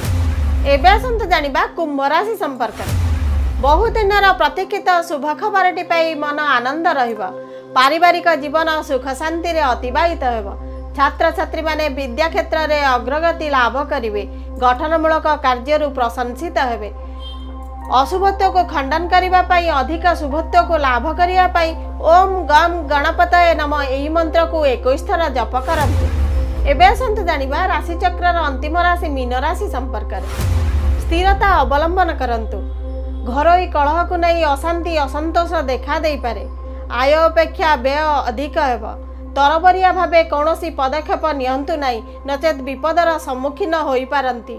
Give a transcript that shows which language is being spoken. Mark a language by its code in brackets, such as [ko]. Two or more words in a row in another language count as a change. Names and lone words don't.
[or] ଏବେ ଆସନ୍ତୁ ଜାଣିବା କୁମ୍ଭ ରାଶି ସମ୍ପର୍କ। ବହୁତ ଦିନର ପ୍ରତୀକ୍ଷିତ ଶୁଭ ଖବରଟି ପାଇ ମନ ଆନନ୍ଦ ରହିବ। ପାରିବାରିକ ଜୀବନ ସୁଖ ଶାନ୍ତି ରେ ଅତିବାହିତ ହେବ। ଛାତ୍ର ଛାତ୍ରୀ ମାନେ ବିଦ୍ୟା କ୍ଷେତ୍ର ରେ ଅଗ୍ରଗତି ଲାଭ କରିବେ। ଗଠନମୂଳକ କାର୍ଯ୍ୟରୁ ପ୍ରଶଂସିତ ହେବେ। ଅଶୁଭତ୍ୱ କୁ ଖଣ୍ଡନ କରିବା ପାଇଁ ଅଧିକ ଶୁଭତ୍ୱ କୁ ଲାଭ କରିବା ପାଇଁ [sa] ओम गम गणपतये नमः [or] ଏହି ମନ୍ତ୍ର କୁ 21 ଥର ଜପ କରନ୍ତୁ। ଏବେ ଆସନ୍ତୁ ଜାଣିବା ରାଶି ଚକ୍ରର ଅନ୍ତିମ ରାଶି ମୀନ ରାଶି ସମ୍ପର୍କ ରେ। ସ୍ଥିରତା ଅବଲମ୍ବନ କରନ୍ତୁ। ଘରୋଇ କଳହ କୁ ନେଇ ଅଶାନ୍ତି ଅସନ୍ତୋଷ ଦେଖା ଦେଇ ପାରେ। ଆୟ ଅପେକ୍ଷା ବ୍ୟୟ ଅଧିକ ହେବ। ତରବରିଆ ଭାବେ କୌଣସି ପଦକ୍ଷେପ ନିଅନ୍ତୁ ନାହିଁ ନଚେତ ବିପଦର ସମ୍ମୁଖୀନ ହୋଇ ପାରନ୍ତି।